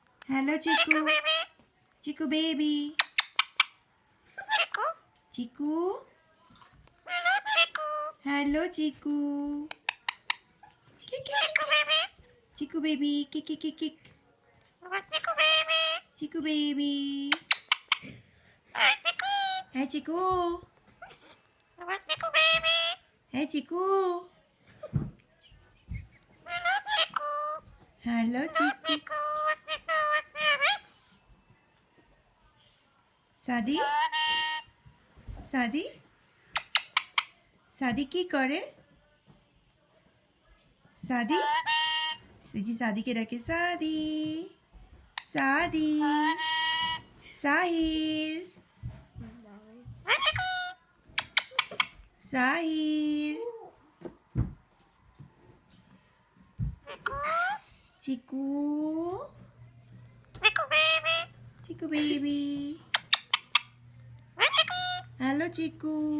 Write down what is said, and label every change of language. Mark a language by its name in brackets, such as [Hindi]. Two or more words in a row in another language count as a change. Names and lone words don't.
[English] Hello, Chiku. Chiku baby. Chiku. Hello, Chiku. Kick, kick, kick. Chiku baby. Kick, kick, kick, kick. Chiku baby. Hey, Chiku. Hey, Chiku. Hello, Chiku. [Bangla] Sadi? Sadi? Sadi কি করে? Sadi? Siji Sadi কে ডাকে Sadi. Sadi. Sahir. Sahir. [English] Chiku. Chiku baby. Hello, Chiku.